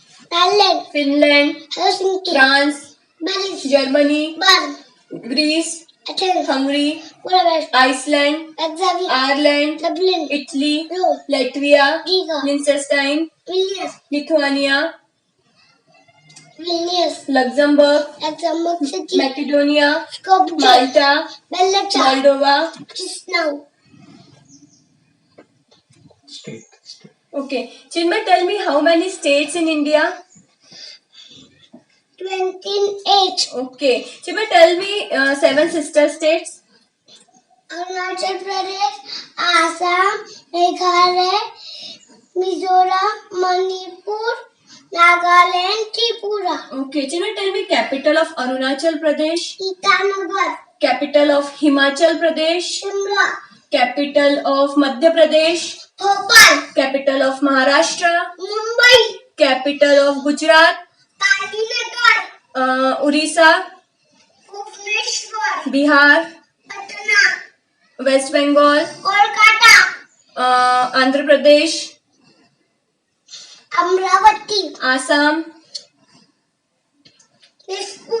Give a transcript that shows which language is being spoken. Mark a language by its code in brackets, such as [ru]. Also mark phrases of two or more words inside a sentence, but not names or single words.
[en] फिनलैंड, फ्रांस, जर्मनी, ग्रीस, हंगरी, आइसलैंड, आयरलैंड, इटली, लैटविया, लिंचेस्टाइन, लिथुआनिया, लग्जमबर्ग, मैकेडोनिया, माल्टा, मोल्डोवा। Okay, Chinmay, tell me how many states in India? 28. Okay, Chinmay, tell me 7 sister states. अरुणाचल प्रदेश, आसाम, मेघालय, मिजोरम, मणिपुर, नागालैंड, त्रिपुरा। Okay, Chinmay, tell me capital of Arunachal Pradesh. ईटानगर, Capital of Himachal Pradesh. शिमला, Capital of Madhya Pradesh. भोपाल, Capital of Maharashtra. मुंबई, Capital of Gujarat. गांधीनगर, उड़ीसा, भुवनेश्वर, बिहार, पटना, वेस्ट बंगाल, कोलकाता, आंध्र प्रदेश, अमरावती, आसाम, दिसपुर,